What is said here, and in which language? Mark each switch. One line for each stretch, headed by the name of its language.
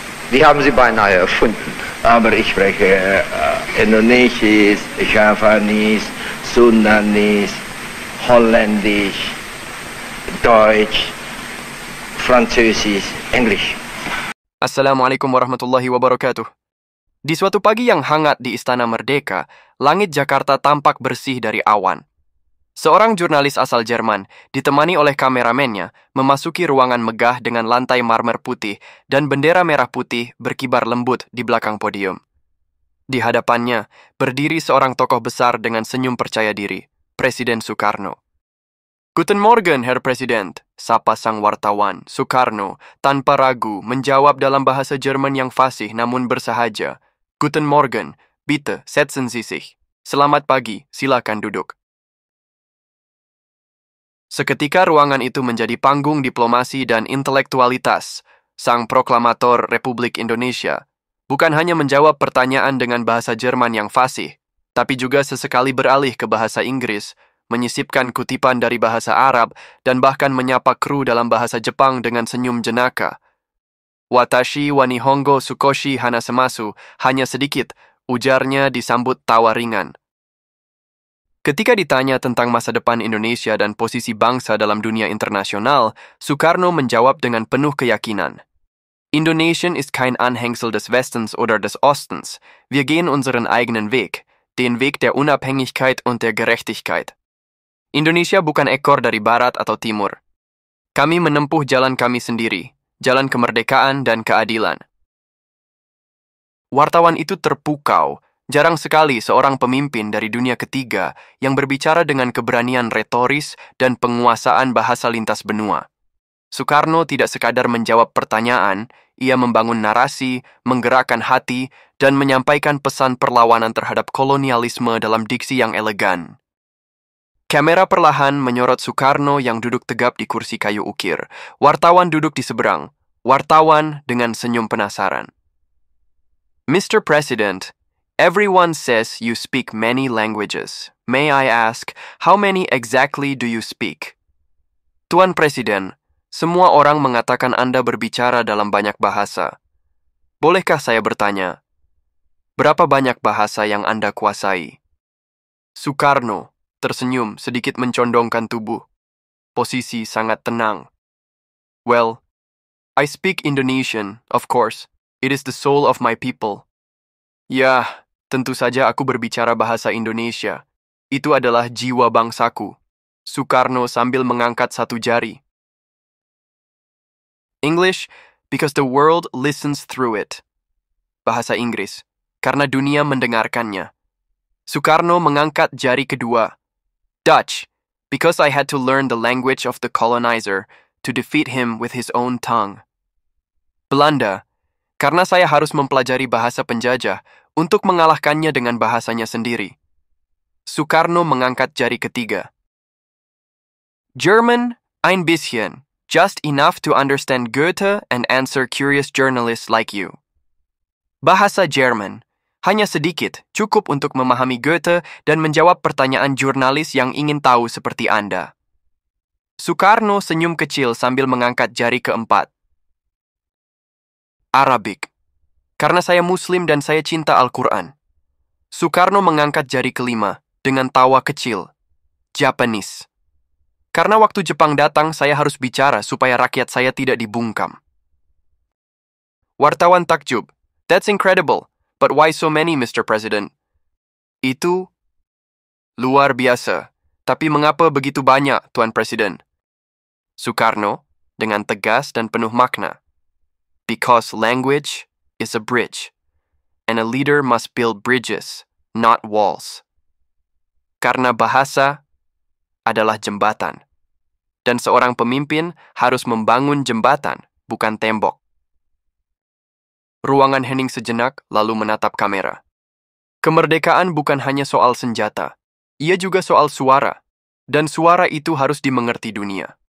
German: Die haben Sie beinahe erfunden. Aber ich spreche Indonesisch, Javanese, Sundanese, Holländisch, Deutsch, Französisch, Englisch.
Arabic: Assalamualaikum warahmatullahi wabarakatuh.
Indonesian: Di suatu pagi yang hangat di Istana Merdeka, langit Jakarta tampak bersih dari awan. Seorang jurnalis asal Jerman, ditemani oleh kameramennya, memasuki ruangan megah dengan lantai marmer putih dan bendera merah putih berkibar lembut di belakang podium. Di hadapannya, berdiri seorang tokoh besar dengan senyum percaya diri, Presiden Soekarno.
German: Guten Morgen, Herr Präsident,
Indonesian: sapa sang wartawan. Soekarno, tanpa ragu, menjawab dalam bahasa Jerman yang fasih namun bersahaja.
German: Guten Morgen, bitte, setzen Sie sich.
Indonesian: Selamat pagi, silakan duduk. Seketika ruangan itu menjadi panggung diplomasi dan intelektualitas. Sang proklamator Republik Indonesia bukan hanya menjawab pertanyaan dengan bahasa Jerman yang fasih, tapi juga sesekali beralih ke bahasa Inggris, menyisipkan kutipan dari bahasa Arab, dan bahkan menyapa kru dalam bahasa Jepang dengan senyum jenaka.
Japanese: Watashi wa nihongo sukoshi hanasemasu,
Indonesian: hanya sedikit, ujarnya disambut tawa ringan. Ketika ditanya tentang masa depan Indonesia dan posisi bangsa dalam dunia internasional, Soekarno menjawab dengan penuh keyakinan.
German: Indonesien ist kein Anhängsel des Westens oder des Ostens. Wir gehen unseren eigenen Weg, den Weg der Unabhängigkeit und der Gerechtigkeit.
Indonesian: Indonesia bukan ekor dari barat atau timur. Kami menempuh jalan kami sendiri, jalan kemerdekaan dan keadilan. Wartawan itu terpukau. Jarang sekali seorang pemimpin dari dunia ketiga yang berbicara dengan keberanian retoris dan penguasaan bahasa lintas benua. Soekarno tidak sekadar menjawab pertanyaan, ia membangun narasi, menggerakkan hati, dan menyampaikan pesan perlawanan terhadap kolonialisme dalam diksi yang elegan. Kamera perlahan menyorot Soekarno yang duduk tegap di kursi kayu ukir. Wartawan duduk di seberang. Wartawan dengan senyum penasaran.
English: Mr. President, everyone says you speak many languages. May I ask, how many exactly do you speak?
Indonesian: Tuan Presiden, semua orang mengatakan Anda berbicara dalam banyak bahasa. Bolehkah saya bertanya, berapa banyak bahasa yang Anda kuasai? Soekarno tersenyum sedikit mencondongkan tubuh. Posisi sangat tenang.
English: Well, I speak Indonesian, of course. It is the soul of my people.
Indonesian: Ya, tentu saja aku berbicara bahasa Indonesia. Itu adalah jiwa bangsaku. Soekarno sambil mengangkat satu jari.
English: English, because the world listens through it.
Indonesian: Bahasa Inggris, karena dunia mendengarkannya. Soekarno mengangkat jari kedua.
English: Dutch, because I had to learn the language of the colonizer to defeat him with his own tongue.
Indonesian: Belanda, karena saya harus mempelajari bahasa penjajah untuk mengalahkannya dengan bahasanya sendiri. Soekarno mengangkat jari ketiga.
English: German,
German: ein bisschen,
English: just enough to understand Goethe and answer curious journalists like you.
Indonesian: Bahasa Jerman, hanya sedikit, cukup untuk memahami Goethe dan menjawab pertanyaan jurnalis yang ingin tahu seperti Anda. Soekarno senyum kecil sambil mengangkat jari keempat. Arabic, karena saya Muslim dan saya cinta Al-Quran. Soekarno mengangkat jari kelima dengan tawa kecil. Japanese, karena waktu Jepang datang saya harus bicara supaya rakyat saya tidak dibungkam. Wartawan takjub,
English: that's incredible, but why so many, Mr. President?
Indonesian: Itu luar biasa. Tapi mengapa begitu banyak, Tuan Presiden? Soekarno dengan tegas dan penuh makna.
English: Because language is a bridge, and a leader must build bridges, not walls.
Indonesian: Karena bahasa adalah jembatan, dan seorang pemimpin harus membangun jembatan, bukan tembok. Ruangan hening sejenak, lalu menatap kamera. Kemerdekaan bukan hanya soal senjata, ia juga soal suara, dan suara itu harus dimengerti dunia.